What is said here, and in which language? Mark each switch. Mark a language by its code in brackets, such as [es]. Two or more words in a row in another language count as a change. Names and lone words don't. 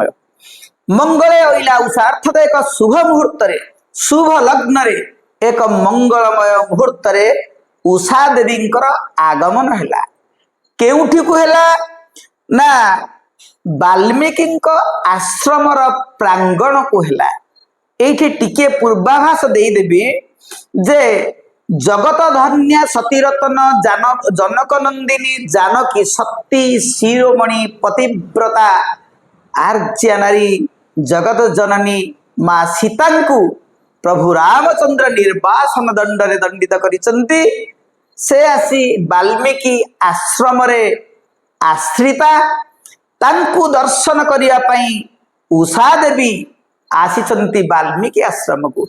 [or] ମଙ୍ଗଳେ ଆଇଲା ଉଷା ଅର୍ଥାତ ଏକ ଶୁଭ ମୁହୂର୍ତ୍ତରେ ଶୁଭ ଲଗ୍ନରେ ଏକ ମଙ୍ଗଳମୟ ମୁହୂର୍ତ୍ତରେ ଉଷା ଦେବୀଙ୍କର ଆଗମନ ହେଲା। କେଉଁଠିକୁ ହେଲା ନା ବାଲ୍ମୀକି ଆଶ୍ରମର ପ୍ରାଙ୍ଗଣକୁ ହେଲା। ଏଠି ଟିକେ ପୂର୍ବାଭାସ ଦେଇ ଦେବି ଯେ ଜଗତ ଧନ୍ୟା ସତୀରତ୍ନ ଜନକ ନନ୍ଦିନୀ ଜାନକୀ ସତୀ ଶିରୋମଣି ପତିବ୍ରତା ଆର୍ଯ୍ୟା ନାରୀ ଜଗତ ଜନନୀ ମା ସୀତାକୁ ପ୍ରଭୁ ରାମଚନ୍ଦ୍ର ନିର୍ବାସନ ଦଣ୍ଡରେ ଦଣ୍ଡିତ କରିଛନ୍ତି। ସେ ଆସି ବାଲ୍ମୀକି ଆଶ୍ରମରେ ଆଶ୍ରିତା ତାଙ୍କୁ ଦର୍ଶନ କରିବା ପାଇଁ ଉଷା ଦେବୀ ଆସିଛନ୍ତି ବାଲ୍ମୀକି ଆଶ୍ରମକୁ।